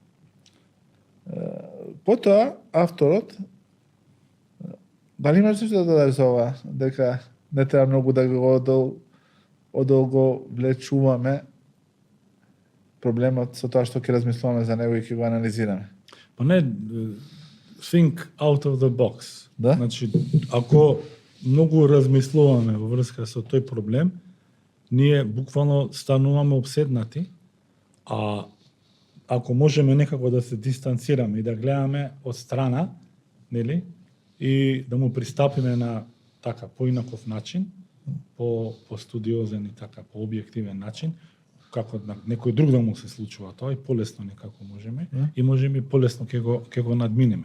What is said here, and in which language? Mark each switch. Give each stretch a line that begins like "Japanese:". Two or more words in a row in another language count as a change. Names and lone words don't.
Macedonian: Потоа авторот дали имаш нешто да додадеш за ова, дека не треба многу да го одолго влечуваме проблемот со тоа што ќе размислуваме за него и ќе го анализираме? Па не,
English: think out of the box.
Macedonian: Да? Значи, ако многу размислуваме во врска со тој проблем, ние буквално стануваме обседнати, а ако можеме некако да се дистанцираме и да гледаме од страна, нели, и да му пристапиме на така поинаков начин, по студиозен и така по објективен начин, како на некој друг да му се случува тоа и полесно некако можеме и можеме полесно ќе го надминеме.